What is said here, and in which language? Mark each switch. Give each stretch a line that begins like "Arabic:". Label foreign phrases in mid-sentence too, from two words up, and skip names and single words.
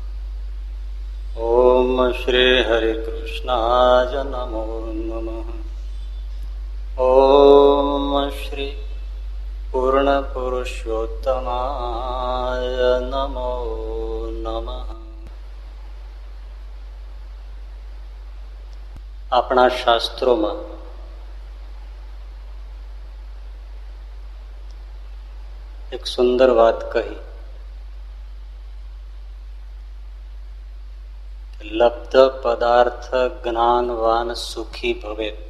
Sanskrit: ॐ श्री हरिकृष्णाय नमो नमः। ॐ श्री पूर्णपुरुषोत्तमाय नमो नमः।
Gujarati: આપણા શાસ્ત્રોમાં એક સુંદર વાત કહી,
Sanskrit: लब्ध पदार्थ ज्ञानवान सुखी भवे.